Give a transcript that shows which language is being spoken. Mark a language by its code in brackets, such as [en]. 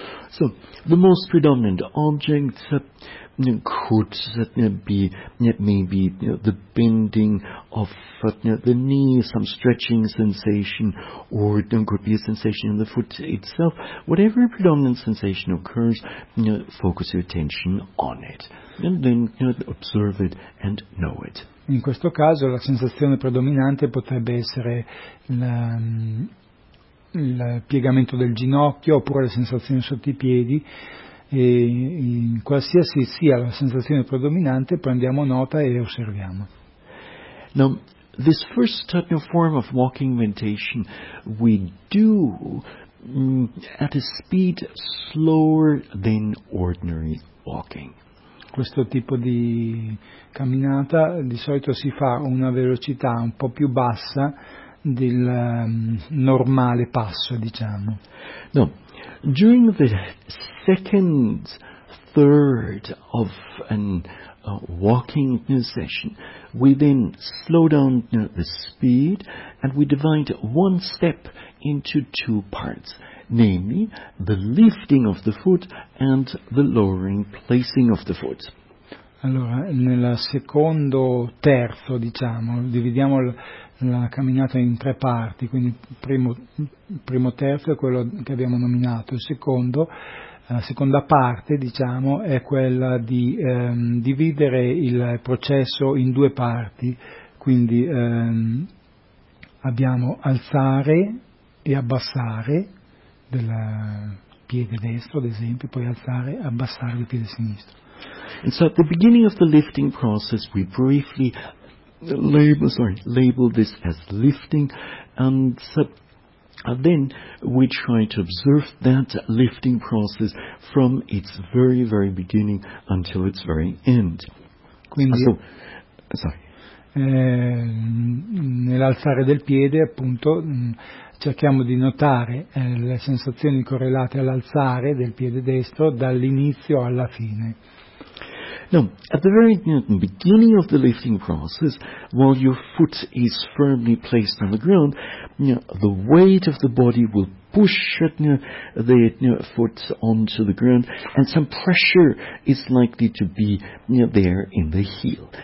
[en] So, the most predominant object could be maybe the bending of the knee, some stretching sensation, or it could be a sensation in the foot itself. Whatever predominant sensation occurs, focus your attention on it, and then observe it and know it. [it] In questo caso la sensazione predominante potrebbe essere il piegamento del ginocchio, oppure le sensazioni sotto i piedi, e in qualsiasi sia la sensazione predominante prendiamo nota e osserviamo. [en] Now, this first form of walking meditation we do at a speed slower than ordinary walking. [it] Questo tipo di camminata di solito si fa a una velocità un po' più bassa del normale passo, diciamo. [en] No, during the second third of an walking session, we then slow down the speed and we divide one step into two parts, namely the lifting of the foot and the lowering placing of the foot. [it] Allora, nel secondo terzo, diciamo, dividiamo la camminata in tre parti, quindi il primo terzo è quello che abbiamo nominato, il secondo, la seconda parte, diciamo, è quella di dividere il processo in due parti, quindi abbiamo alzare e abbassare del piede destro, ad esempio, poi alzare e abbassare il piede sinistro. [en] And so at the beginning of the lifting process we briefly label this as lifting, and so then we try to observe that lifting process from its very, very beginning until its very end. [it] Quindi, nell'alzare del piede, appunto, cerchiamo di notare le sensazioni correlate all'alzare del piede destro dall'inizio alla fine. [en] Now, at the very beginning of the lifting process, while your foot is firmly placed on the ground, the weight of the body will push the foot onto the ground, and some pressure is likely to be there in the heel.